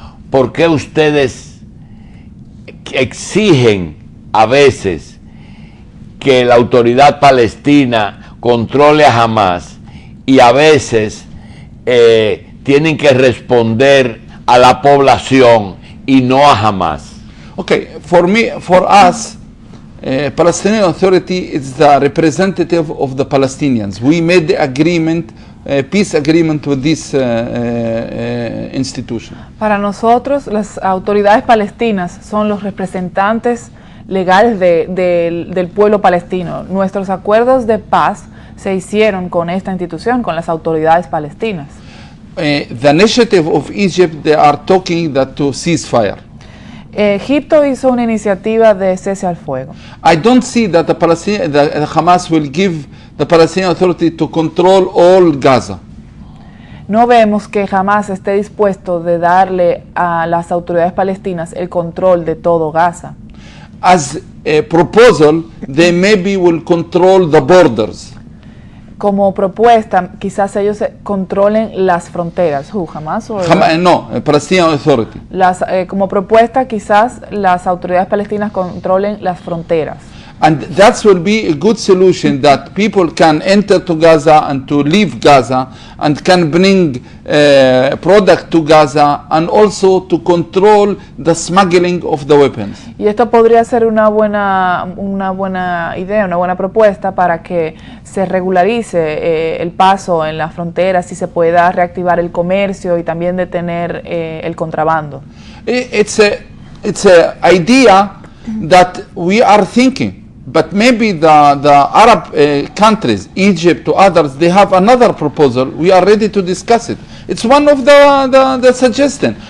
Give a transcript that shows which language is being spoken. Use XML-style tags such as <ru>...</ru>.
<es>¿Por qué ustedes exigen a veces que la autoridad palestina controle a Hamas y a veces tienen que responder a la población y no a Hamas?</es> <en>Okay, for us, Palestinian Authority is the representative of the Palestinians. We made the agreement, peace agreement with this institution.</en> <es>Para nosotros, las autoridades palestinas son los representantes legales del pueblo palestino. Nuestros acuerdos de paz se hicieron con esta institución, con las autoridades palestinas.</es> <en>The initiative of Egypt, they are talking that to ceasefire.</en> <es>Egipto hizo una iniciativa de cese al fuego.</es> <en>I don't see that the Hamas will give the Palestinian Authority to control all Gaza.</en> <es>No vemos que jamás esté dispuesto de darle a las autoridades palestinas el control de todo Gaza.</es> <en>As a proposal, they maybe will control the borders.</en> <es>Como propuesta, quizás ellos controlen las fronteras. ¿Jamás?</es> <en>No, Palestinian Authority.</en> <es>Como propuesta, quizás las autoridades palestinas controlen las fronteras.</es> <en>And that will be a good solution, that people can enter to Gaza and to leave Gaza and can bring product to Gaza and also to control the smuggling of the weapons.</en> <es>Y esto podría ser una buena idea, una buena propuesta para que se regularice el paso en las fronteras y se pueda reactivar el comercio y también detener el contrabando.</es> <en>It's a idea that we are thinking. But maybe the Arab countries, Egypt to others, they have another proposal. We are ready to discuss it. It's one of the suggestions.</en>